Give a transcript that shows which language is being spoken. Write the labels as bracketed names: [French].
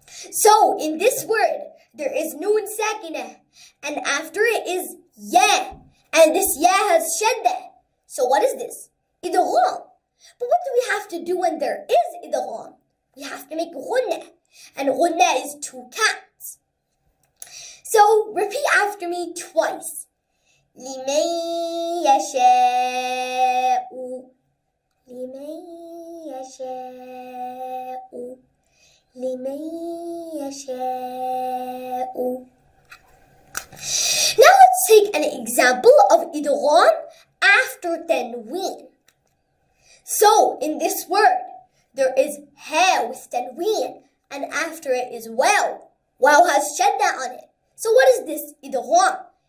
[English] So in this word, there is Noon Sakina, and after it is Ya, and this Ya has Shadda. So what is this? Idgham. But what do we have to do when there is Idgham? We have to make Ghunnah, and Ghunnah is 2 cats. So repeat after me twice. [Arabic] لمن يشاء لمن يشاء لمن يشاء. [English] Now let's take an example of Idgham after Tanween. So in this word, there is Ha with Tanween, and after it is Waw. Waw has Shadda on it. So what is this? Idgham.